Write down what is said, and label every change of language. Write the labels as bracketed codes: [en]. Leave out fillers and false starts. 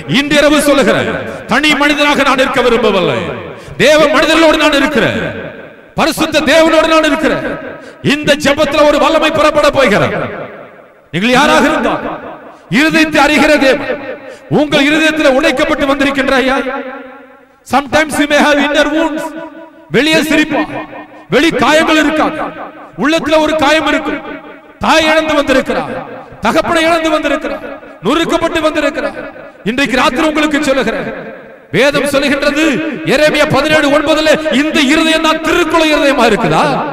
[ta] இன்று இரவு சொல்லுகிறேன், தனி மனிதனாக நான் இருக்க விரும்பவில்லை, தேவ மனிதர்களோடு நான் இருக்கிறேன், பரிசுத்த தேவனோடு நான் இருக்கிறேன். இந்த ஜெபத்தில் ஒரு வல்லமை புறப்பட போகிறார். நீங்கள் யாராக இருந்தால் இருதயத்தை அறிகிற தேவன் உங்கள் இருதயத்தில் உடைக்கப்பட்டு வந்திருக்கின்ற ஐயா. [en] Sometimes you may have inner wounds. [ta] வெளியே சிரிப்பா, வெளி காயங்கள் இருக்காது, உள்ளத்துல ஒரு காயம் இருக்கும். தாய் இழந்து வந்திருக்கிறார், தகப்பனை இழந்து வந்திருக்கிறார், நொறுக்கப்பட்டு வந்திருக்கிறார். இன்றைக்கு ராத்திரி உங்களுக்கு சொல்லுகிறேன், வேதம் சொல்லுகின்றது எரேமியா 17:9, இந்த இருதயம் தான் திருக்குள இருதயமா இருக்குதா?